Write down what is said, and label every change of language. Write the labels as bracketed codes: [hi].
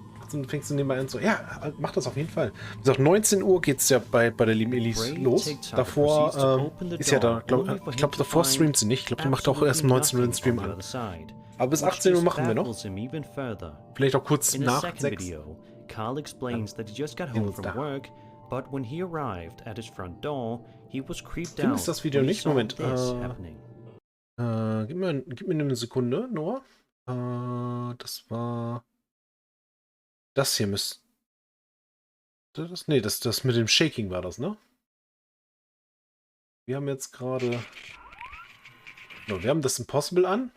[de] Dann fängst du nebenbei an so, ja, mach das auf jeden Fall. Wie gesagt, 19 Uhr geht es ja bei der lieben Elise los. Davor ist ja da, ich glaube, davor streamt sie nicht. Ich glaube, die macht auch erst um 19 Uhr den Stream an. Aber bis 18 Uhr machen wir noch. Vielleicht auch kurz nach 6. [en] Carl explains that he just got home from work, but when he arrived at his front door, he was creeped out. [de] Ist das Video [en] when he [de] nicht? [en] saw [de] Moment. [en] this happening. [de] Gib mir eine Sekunde, Noah. Das war... Das hier müsste... Nee, das mit dem Shaking war das, ne? Wir haben jetzt gerade... No, wir haben das Impossible an.